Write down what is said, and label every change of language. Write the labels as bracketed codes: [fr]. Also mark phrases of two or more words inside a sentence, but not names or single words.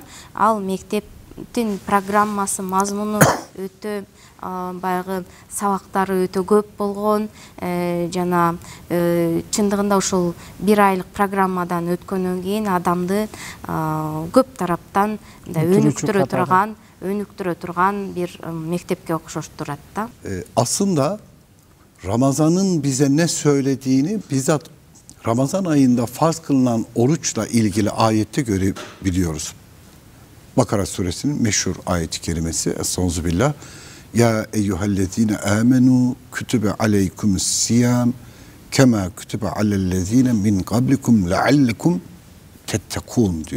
[ky] Ал мектептин программасы, мазмуну өтө баягы сабактары өтө көп болгон жана чындыгында ушул бир айлык программадан өткөндөн кийин адамды көп тараптан өнүктүрө турган бир мектепке окшоштурат да. [tr] Aslında Ramazan'ın bize ne söylediğini bizzat Ramazan ayında farz kılınan oruçla ilgili ayette görebiliyoruz. Bakara suresinin meşhur ayet-i kerimesi Estağfirullah. [ar] يا أيها الذين آمنوا كتب عليكم الصيام كما كتب على الذين من قبلكم لعلكم تتقون diyor.